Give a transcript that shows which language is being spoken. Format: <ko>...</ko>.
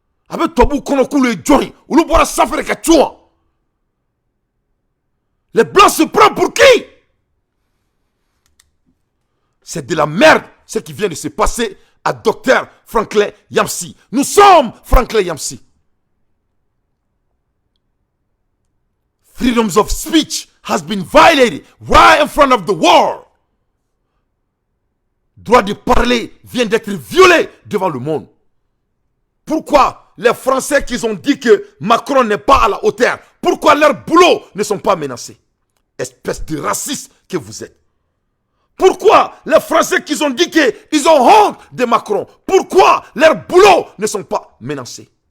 <fr>Avec Tobu Konoku le Johnny, ou le bois Safre Kachouan. Les Blancs se prennent pour qui? C'est de la merde ce qui vient de se passer à Dr Franklin Yamsi. Nous sommes Franklin Yamsi.</fr> <en>Freedoms of speech has been violated right in front of the world.</en> <fr>droit de parler vient d'être violé devant le monde. Pourquoi les Français qui ont dit que Macron n'est pas à la hauteur, pourquoi leurs boulots ne sont pas menacés? Espèce de raciste que vous êtes. Pourquoi les Français qui ont dit qu'ils ont honte de Macron, pourquoi leurs boulots ne sont pas menacés?</fr>